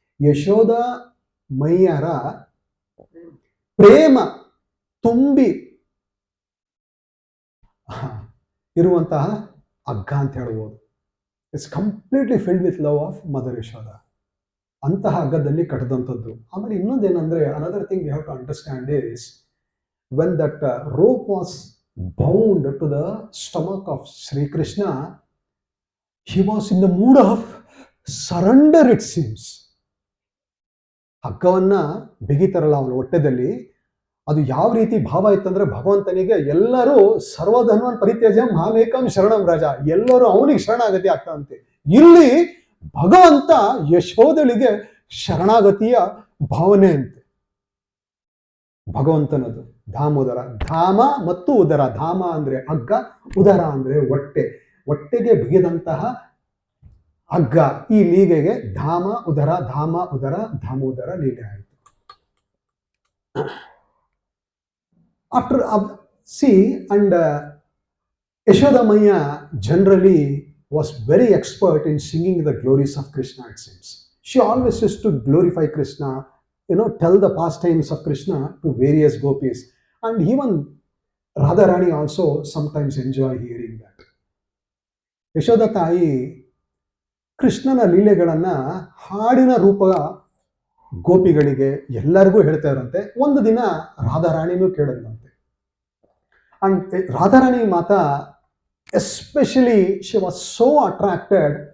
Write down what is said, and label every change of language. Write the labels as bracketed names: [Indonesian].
[Kannada] ಯಶೋದ ಮೈಯರ ಪ್ರೇಮ ತುಂಬಿ ಇರುವಂತಹ ಹಗ್ಗ ಅಂತ ಹೇಳ್ಬೋದು. [English] It's completely filled with love of mother Yashoda. [Kannada] ಅಂತಹ ಹಗ್ಗದಲ್ಲಿ ಕಟ್ಟದಂಥದ್ದು. ಆಮೇಲೆ ಇನ್ನೊಂದೇನಂದ್ರೆ, [English] Another thing you have to understand is when that rope was bound to the stomach of Sri Krishna, he was in the mood of surrender, it seems. [Kannada] ಹಗ್ಗವನ್ನ ಬಿಗಿತಾರಲ್ಲ ಅವನ ಹೊಟ್ಟೆದಲ್ಲಿ, ಅದು ಯಾವ ರೀತಿ ಭಾವ ಇತ್ತಂದ್ರೆ, ಭಗವಂತನಿಗೆ ಎಲ್ಲರೂ [Sanskrit] ಸರ್ವಧನ್ವನ್ ಪರಿತ್ಯಜ್ಯ ಮಾಮೇಕಂ ಶರಣಂ ರಾಜ, [Kannada] ಎಲ್ಲರೂ ಅವನಿಗೆ ಶರಣಾಗತಿ ಆಗ್ತಾರಂತೆ. ಇಲ್ಲಿ ಭಗವಂತ ಯಶೋದಳಿಗೆ ಶರಣಾಗತಿಯ ಭಾವನೆ ಅಂತೆ. ಭಗವಂತನದು ದಾಮೋದರ, ಧಾಮ ಮತ್ತು ಉದರ. ಧಾಮ ಅಂದ್ರೆ ಹಗ್ಗ, ಉದರ ಅಂದ್ರೆ ಹೊಟ್ಟೆಗೆ ಬಿಗಿದಂತಹ ಹಗ್ಗ. ಈ ಲೀಲೆಗೆ ಧಾಮ ಉದರ ಧಾಮೋದರ ಲೀಲೆ ಆಯಿತು. [English] After see, and Yashodamaya generally was very expert in singing the glories of Krishna, it seems. She always used to glorify Krishna, tell the pastimes of Krishna to various gopis, and even Radharani also sometimes enjoy hearing that. [Kannada] Yashoda ತಾಯಿ ಕೃಷ್ಣನ ಲೀಲೆಗಳನ್ನ ಹಾಡಿನ ರೂಪ ಗೋಪಿಗಳಿಗೆ ಎಲ್ಲರಿಗೂ ಹೇಳ್ತಾ ಇರಂತೆ. ಒಂದು ದಿನ ರಾಧಾರಾಣಿನೂ ಕೇಳಿದಂತೆ. [English] And Radharani ಮಾತಾ especially she was so attracted.